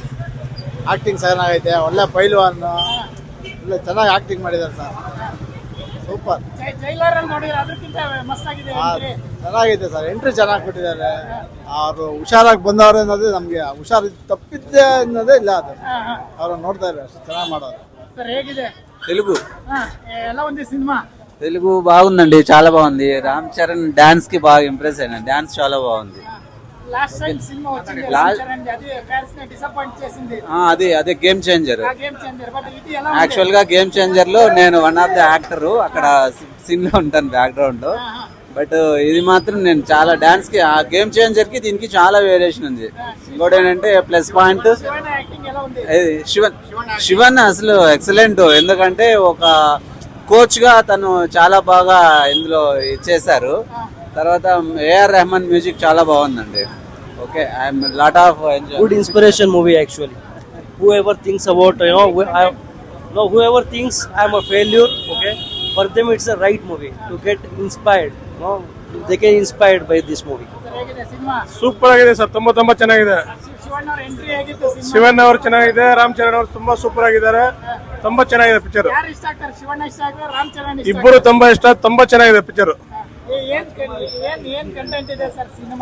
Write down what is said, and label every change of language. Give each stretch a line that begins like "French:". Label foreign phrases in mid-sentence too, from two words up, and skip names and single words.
Kannada: ಆಕ್ಟಿಂಗ್ ಚೆನ್ನಾಗೈತೆ. ಒಳ್ಳೆ ಪೈಲ್ವಾನ್. ಒಳ್ಳೆ ಚೆನ್ನಾಗಿ ಆಕ್ಟಿಂಗ್ ಮಾಡಿದ್ದಾರೆ ಸರ್. ಸೂಪರ್. ಜೈಲರ್ ಅಲ್ಲಿ ನೋಡಿದ್ರೆ ಅದಕ್ಕಿಂತ ಮಸ್ತ್ ಆಗಿದೆ ಎಂಟ್ರಿ. ಚೆನ್ನಾಗಿದೆ ಸರ್. ಎಂಟ್ರಿ ಚೆನ್ನಾಗಿ ಕೊಟ್ಟಿದ್ದಾರೆ. ಅವರು ಹುಷಾರಾಗಿ ಬಂದವ್ರೆ ಅನ್ನೋದು ನಮ್ಗೆ ಹುಷಾರು ತಪ್ಪಿದ್ದೆ ಅನ್ನೋದೇ ಇಲ್ಲ. ಅದು ಅವ್ರು ನೋಡ್ತಾ ಇದ್ದಾರೆ. ಅಷ್ಟು ಚೆನ್ನಾಗಿ ಮಾಡೋರು. ಸರ್ ಹೇಗಿದೆ?
Telugu: తెలుగు ఎలా ఉంది సినిమా? తెలుగు బాగుందండి. చాలా బాగుంది. రామ్ చరణ్ డాన్స్ కి బాగా ఇంప్రెస్ అయినా. డాన్స్ చాలా బాగుంది.
English: last time
Telugu: సినిమా వచ్చింది రామ్ చరణ్ అది ఫ్యాన్స్ ని డిసప్పాయింట్ చేసింది. అదే గేమ్ చేంజర్. బట్ ఇది ఎలా ఉంది? యాక్చువల్ గా గేమ్ చేంజర్ లో నేను
English: one of the actor.
Telugu: అక్కడ సీన్ లో ఉంటాను బ్యాక్గ్రౌండ్ లో. బట్ ఇది మాత్రం నేను చాలా డాన్స్ కి, ఆ గేమ్ చేంజర్ కి దీనికి చాలా వేరియేషన్ ఉంది. ఇంకోటి ఏంటంటే
English: plus point
Telugu: శివన్ అసలు ఎక్సలెంట్. ఎందుకంటే ఒక కోచ్ గా తను చాలా బాగా ఇందులో ఇచ్చేసారు. తర్వాత ఏఆర్ రెహమాన్ మ్యూజిక్ చాలా బాగుందండి. ఓకే,
English: I'm lot of enjoy. Good inspiration movie actually. Whoever thinks about whoever thinks I'm a failure, okay, for them it's a right movie to get inspired. They get inspired by this movie.
Kannada: ಸೂಪರ್ ಆಗಿದೆ ಸರ್. ತುಂಬಾ ಚೆನ್ನಾಗಿದೆ. ಶಿವಣ್ಣ ಅವರ ಎಂಟ್ರಿ ಹೇಗಿತ್ತು ಸಿನಿಮಾ? ಶಿವಣ್ಣ ಅವರು ಚೆನ್ನಾಗಿದೆ. ರಾಮ್ ಚರಣ್ ಅವರು ತುಂಬಾ ಸೂಪರ್ ಆಗಿದ್ದಾರೆ. ತುಂಬಾ ಚೆನ್ನಾಗಿದೆ ಪಿಕ್ಚರ್. ಯಾರು ಇಷ್ಟ ಆಗ್ತಾರೆ? ಶಿವಣ್ಣ ಇಷ್ಟ ಆಗ್ತಾರೆ, ರಾಮ್ ಚರಣ್ ಇಷ್ಟ ಇಬ್ಬರು ತುಂಬಾ ಇಷ್ಟ. ತುಂಬಾ ಚೆನ್ನಾಗಿದೆ ಪಿಕ್ಚರ್. ಏನ್ ಕಂಟೆಂಟ್ ಇದೆ ಸರ್ ಸಿನಿಮಾ?